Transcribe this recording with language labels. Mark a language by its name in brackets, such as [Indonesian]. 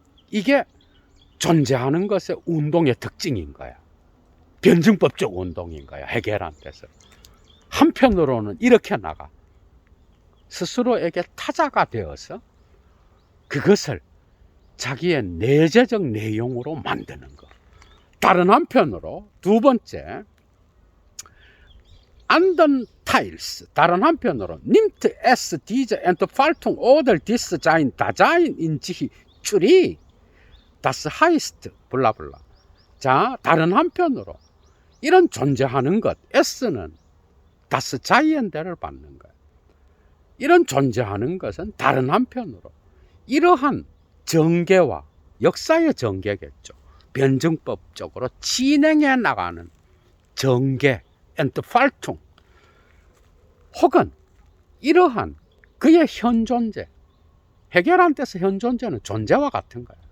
[Korean] 이게 존재하는 것의 운동의 특징인 거야. 변증법적 운동인 거야. 해결한테서. 한편으로는 이렇게 나가. 스스로에게 타자가 되어서 그것을 자기의 내재적 내용으로 만드는 거. 다른 한편으로 두 번째, [German] anderen Teils, 다른 한편으로 nimmt es diese Entfaltung oder dieses Dasein in sich zurück. Das heißt [Korean] 블라블라. 자, 다른 한편으로 이런 존재하는 것, S는 das Seien대를 받는 거예요. 이런 존재하는 것은 다른 한편으로 이러한 전개와 역사의 전개겠죠. 변증법적으로 진행해 나가는 전개, Entfaltung, 혹은 이러한 그의 현존재, 해결한테서 현존재는 존재와 같은 거예요.